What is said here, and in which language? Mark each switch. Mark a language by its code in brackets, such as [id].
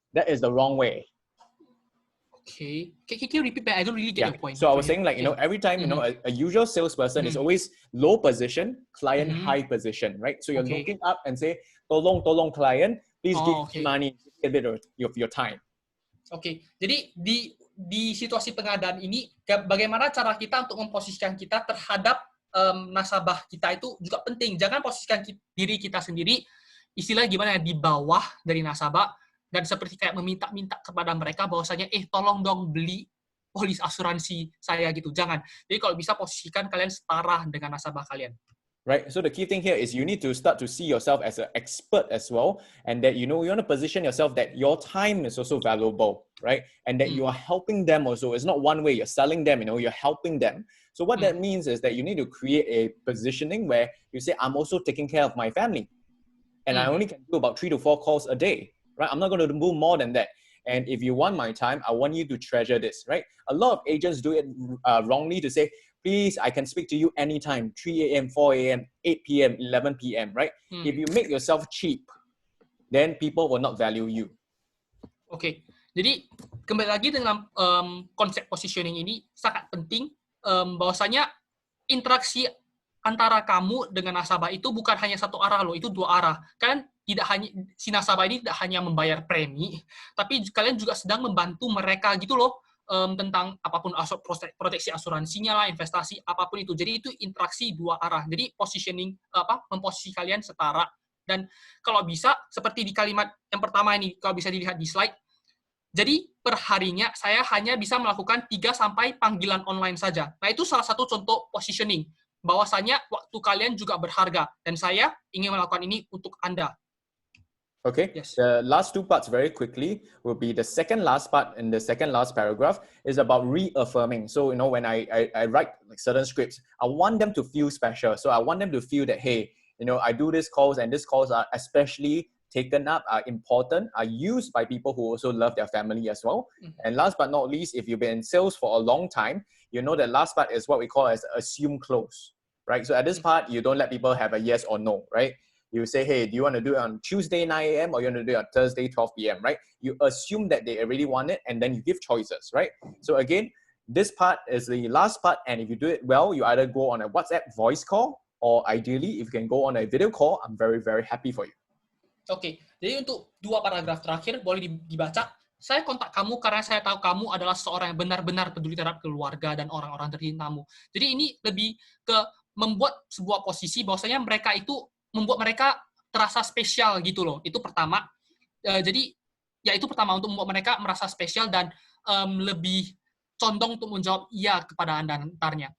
[en] That is the wrong way. Okay. Can you repeat that? I don't really get your point. So I was saying, like, every time, a usual salesperson is always low position, client high position, right? So you're looking up and say, tolong client, please give me money, a bit of your time. Okay. [id] Jadi di situasi pengadaan ini, bagaimana cara kita untuk memposisikan kita terhadap nasabah kita itu juga penting. Jangan posisikan diri kita sendiri, istilahnya gimana ya, di bawah dari nasabah, dan seperti kayak meminta-minta kepada mereka bahwasanya tolong dong beli polis asuransi saya gitu. Jangan. Jadi kalau bisa posisikan kalian setara dengan nasabah kalian. [en] Right. So the key thing here is you need to start to see yourself as an expert as well, and that you want to position yourself that your time is also valuable, right? And that you are helping them also. It's not one way you're selling them, you're helping them. So what that means is that you need to create a positioning where you say, I'm also taking care of my family, and I only can do about 3 to 4 calls a day, right? I'm not going to do more than that. And if you want my time, I want you to treasure this, right? A lot of agents do it wrongly to say, please, I can speak to you anytime, 3 a.m., 4 a.m., 8 p.m., 11 p.m., right? If you make yourself cheap, then people will not value you. [id] Oke, jadi kembali lagi dengan konsep positioning ini sangat penting, bahwasanya interaksi antara kamu dengan nasabah itu bukan hanya satu arah loh, itu dua arah. Kalian tidak hanya, si nasabah ini tidak hanya membayar premi, tapi kalian juga sedang membantu mereka gitu loh, tentang apapun proteksi asuransinya lah, investasi apapun itu. Jadi itu interaksi dua arah. Jadi positioning memposisi kalian setara. Dan kalau bisa seperti di kalimat yang pertama ini, kalau bisa dilihat di slide. Jadi per harinya saya hanya bisa melakukan 3 sampai panggilan online saja. Nah, itu salah satu contoh positioning. Bahwasanya waktu kalian juga berharga dan saya ingin melakukan ini untuk Anda. [en] Okay, yes. The last 2 parts very quickly will be the second last part in the second last paragraph is about reaffirming. So, when I write like certain scripts, I want them to feel special. So I want them to feel that, hey, I do these calls and these calls are especially taken up, are important, are used by people who also love their family as well. And last but not least, if you've been in sales for a long time, you know that last part is what we call as assume close, right? So at this part, you don't let people have a yes or no, right? You say, hey, do you want to do it on Tuesday 9 a.m. or you want to do it on Thursday 12 p.m., right? You assume that they already want it and then you give choices, right? So again, this part is the last part, and if you do it well, you either go on a WhatsApp voice call or ideally, if you can go on a video call, I'm very, very happy for you. [id] Oke, jadi untuk 2 paragraf terakhir boleh dibaca. Saya kontak kamu karena saya tahu kamu adalah seorang yang benar-benar peduli terhadap keluarga dan orang-orang tercintamu. Jadi ini lebih ke membuat sebuah posisi bahwasanya mereka itu membuat mereka terasa spesial gitu loh. Itu pertama. Jadi ya itu pertama untuk membuat mereka merasa spesial dan lebih condong untuk menjawab iya kepada Anda nantinya.